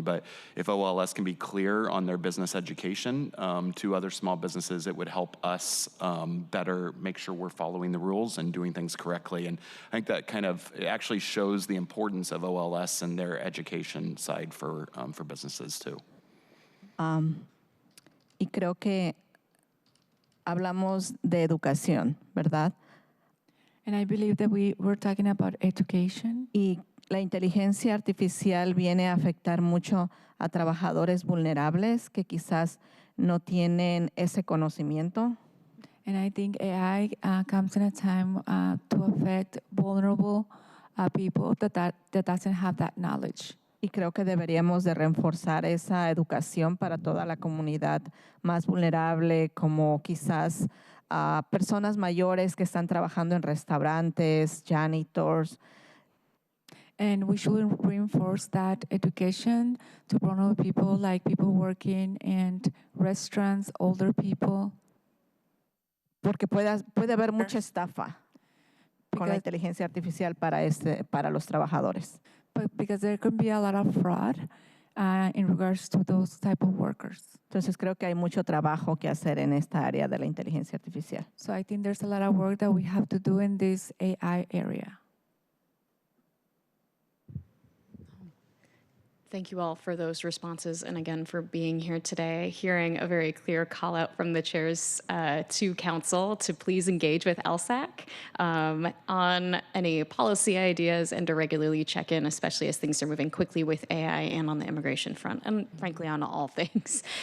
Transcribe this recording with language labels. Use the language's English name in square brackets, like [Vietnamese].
[English] But if OLS can be clear on their business education to other small businesses, it would help us better make sure we're following the rules and doing things correctly. And I think that it actually shows the importance of OLS and their education side for businesses too. [Spanish] Y creo que hablamos de educación, ¿verdad? [English] And I believe that we're talking about education. [Spanish] Y la inteligencia artificial viene a afectar mucho a trabajadores vulnerables que quizás no tienen ese conocimiento. [English] And I think AI comes in a time to affect vulnerable people that doesn't have that knowledge. [Spanish] Y creo que deberíamos de reforzar esa educación para toda la comunidad más vulnerable, como quizás personas mayores que están trabajando en restaurantes, janitors. [English] And we should reinforce that education to vulnerable people, like people working in restaurants, older people. [Spanish] Porque puede haber mucha estafa con la inteligencia artificial para los trabajadores. [English] But because there can be a lot of fraud in regards to those type of workers. [Spanish] Entonces creo que hay mucho trabajo que hacer en esta área de la inteligencia artificial. [English] So I think there's a lot of work that we have to do in this AI area. Thank you all for those responses, and again for being here today, hearing a very clear call out from the chairs to council to please engage with LSAC on any policy ideas and to regularly check in, especially as things are moving quickly with AI and on the immigration front, and frankly on all things.